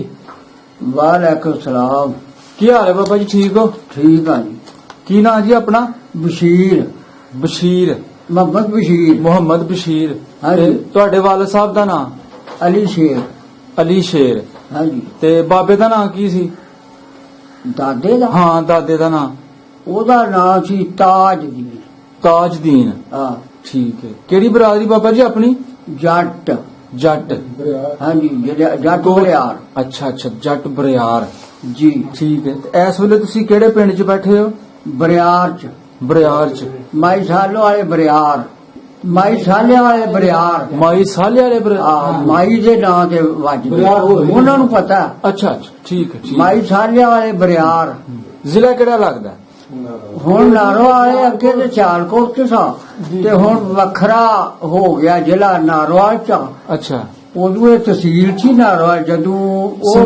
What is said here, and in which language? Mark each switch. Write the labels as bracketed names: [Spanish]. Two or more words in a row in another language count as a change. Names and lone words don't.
[Arabic] وعليكم السلام. [Punjabi] ਕੀ ਹਾਲ ਹੈ ਬਾਬਾ ਜੀ, ਠੀਕ ਹੋ? ਠੀਕ ਹੈ ਜੀ। ਕੀ ਨਾਮ ਜੀ ਅਪਣਾ? बशीर। बशीर मोहम्मद बशीर। मोहम्मद बशीर। ਹਾਂ ਜੀ। ਤੁਹਾਡੇ ਵਾਲਿਦ ਸਾਹਿਬ ਦਾ ਨਾਮ? अली शेर। ਅਲੀ ਸ਼ੇਰ। ਹਾਂ ਜੀ। ਤੇ ਬਾਬੇ ਦਾ ਨਾਮ ਕੀ ਸੀ? ਦਾਦੇ ਦਾ? ਹਾਂ ਦਾਦੇ ਦਾ ਨਾਮ? ਉਹਦਾ ਨਾਮ ਸੀ ਤਾਜਦੀਨ। ਤਾਜਦੀਨ। ਹਾਂ ਠੀਕ ਹੈ। ਕਿਹੜੀ ਬਰਾਦਰੀ ਬਾਬਾ ਜੀ ਆਪਣੀ? ਜੱਟ। ਜੱਟ। ਹਾਂ ਜੀ, ਜੱਟ ਬਰਿਆਰ। ਅੱਛਾ ਅੱਛਾ, ਜੱਟ ਬਰਿਆਰ जी। ਠੀਕ ਹੈ। ਤੇ ਇਸ ਵੇਲੇ ਤੁਸੀਂ ਕਿਹੜੇ ਪਿੰਡ 'ਚ ਬੈਠੇ ਹੋ? ਬਰਿਆਰ 'ਚ। ਬਰਿਆਰ 'ਚ। ਮਾਈ ਸਾਲਾਂ ਵਾਲੇ ਬਰਿਆਰ। ਮਾਈ ਸਾਲੇ ਵਾਲੇ ਬਰਿਆਰ। ਮਾਈ ਸਾਲੇ ਵਾਲੇ ਮਾਈ ਦੇ ਨਾਮ ਤੇ ਵੱਜਦੇ ਉਹਨਾਂ ਨੂੰ ਪਤਾ। ਅੱਛਾ ਅੱਛਾ, ਠੀਕ ਹੈ ਠੀਕ। ਮਾਈ ਸਾਲੇ ਵਾਲੇ ਬਰਿਆਰ। ਜ਼ਿਲ੍ਹਾ ਕਿਹੜਾ ਲੱਗਦਾ? ਹੁਣ ਨਾਰੋ ਵਾਲੇ ਅੱਗੇ ਤੇ ਸਿਆਲਕੋਟ ਚ ਸਾ, ਤੇ ਹੁਣ ਵੱਖਰਾ ਹੋ ਗਿਆ ਜ਼ਿਲ੍ਹਾ ਨਾਰੋਵਾਲ ਚ। ਅੱਛਾ। ਉਦੋਂ ਇਹ ਤਹਿਸੀਲ ਸੀ ਨਾਰੋਵਾਲ, ਜਦੋਂ ਉਹ